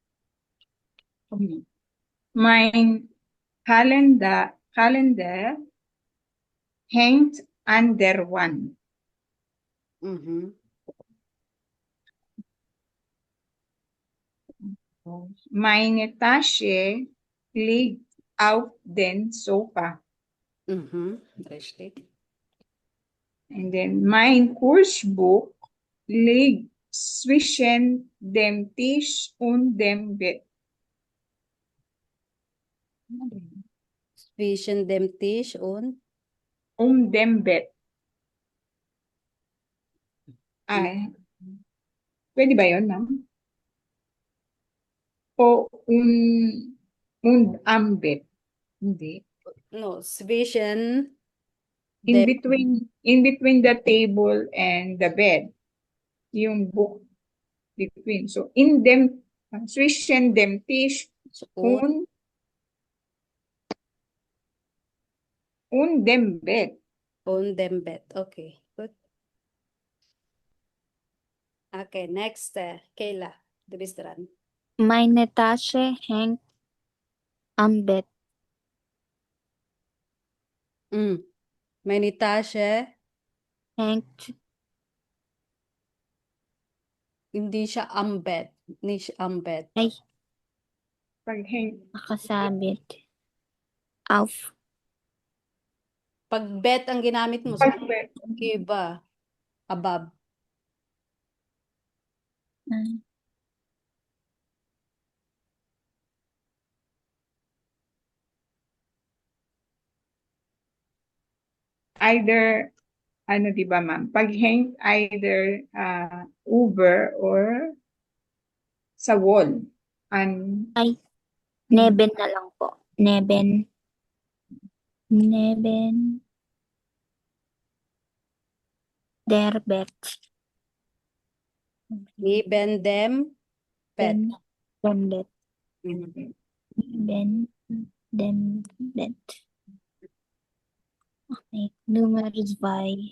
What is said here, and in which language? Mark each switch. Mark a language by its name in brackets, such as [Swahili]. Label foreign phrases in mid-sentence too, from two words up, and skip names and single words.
[German] Mein Kalender hängt an der Wand. Mhm. Meine Tasche liegt auf dem Sofa. Mhm. Richtig. [English] And then [German] mein Kursbuch liegt zwischen dem Tisch und dem Bett. Zwischen dem Tisch und Dem Bett. [Filipino] Ay, pwede ba yun, ma'am? O am bed? Hindi. [English] no, [German] zwischen In dem [English] between the table and the bed. [Filipino] Yung [English] book between. [Filipino] So, [German] zwischen dem Tisch und und dem Bett. und dem Bett. [English] Okay, good. Okay, next, Kayla, [German] du bist dran. Meine Tasche hängt am Bett. Meine Tasche, Hängt [Filipino] hindi siya am bed. [German] Nicht am bed. [Filipino] ay Paghang. nakasabit. Auf. Pag bed ang ginamit mo, Pagbed. iba, above. Either, ano di ba ma'am? Paghang [English] either over [Filipino] or sa wall. Ay, neben na lang po. [German] Neben. Neben. Der Bett. Neben dem bed. Dem Bett. Mhm. Neben dem Bett. Okay, Nummer 2.